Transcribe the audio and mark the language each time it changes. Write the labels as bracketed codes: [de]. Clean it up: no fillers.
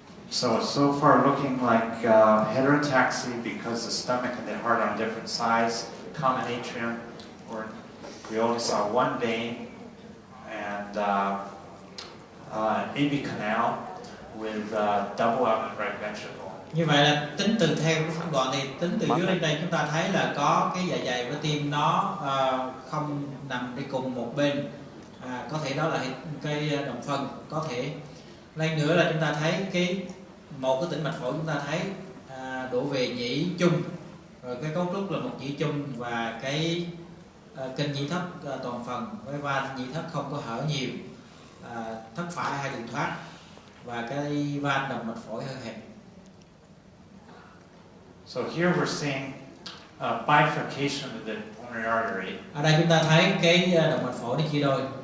[en] So far looking like heterotaxy because the stomach and the heart are on different sides, common atrium, or we only saw one vein, and an AV canal with double outlet right ventricle. [vi] Như vậy là tính từ theo cái phân đoạn thì tính từ dưới lên đây chúng ta thấy là có cái dạ dày với tim nó không nằm đi cùng một bên, có thể đó là cái động phân, có thể lên nữa là chúng ta thấy một cái tĩnh mạch phổi chúng ta thấy đổ về nhĩ chung, rồi cái cấu trúc là một nhĩ chung và cái kênh nhĩ thất toàn phần với van nhĩ thất không có hở nhiều, thất phải hai đường thoát và cái van động mạch phổi hơi hẹp. [en] So here we're seeing bifurcation of the pulmonary artery. [vi] Ở đây chúng ta thấy cái động mạch phổi nó chia đôi.